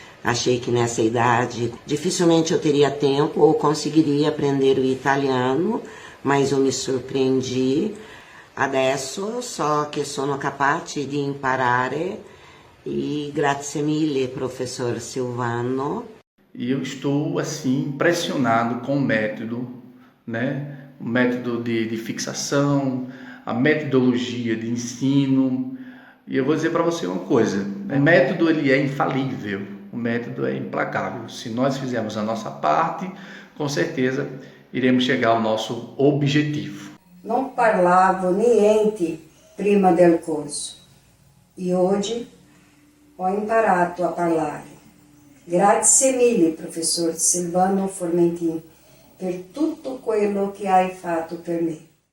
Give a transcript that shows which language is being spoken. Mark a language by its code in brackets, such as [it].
[pt] Achei que nessa idade dificilmente eu teria tempo ou conseguiria aprender o italiano, mas eu me surpreendi. [it] Adesso so che sono capace di imparare e grazie mille, professor Silvano. [pt] E eu estou assim impressionado com o método, né? O método de fixação, a metodologia de ensino. E eu vou dizer para você uma coisa: o método ele é infalível, o método é implacável. Se nós fizermos a nossa parte, com certeza iremos chegar ao nosso objetivo. [it] Non parlavo niente prima del corso e oggi ho imparato a parlare. Grazie mille, professor Silvano Formentin, per tutto quello che hai fatto per me.